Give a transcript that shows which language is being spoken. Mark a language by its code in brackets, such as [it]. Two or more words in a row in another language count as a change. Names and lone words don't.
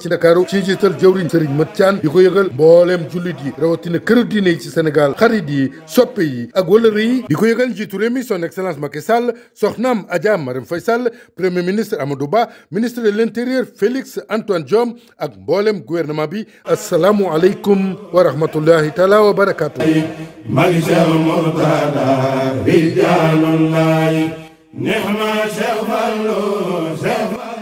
[wo] ci Ndakaaru ci njiital jëwriñ Serigne Mat Thian di ko yëgal mboolem jullit yi rawatina këru diine yi ci Sénégal xarit yi soppe yi ak wëlëre yi di ko yëgal njiitu réew mi [fr] son excellence [wo] Macky Sall soxnaam Adja Marème Faye Sall [fr] premier ministre [wo] Amadou Ba [fr] ministre de l'intérieur [wo] Félix Antoine Diome ak mboolem gouvernement bi [ar] السلام عليكم ورحمة الله تعالى وبركاته رجال الله نعم شيخ فالو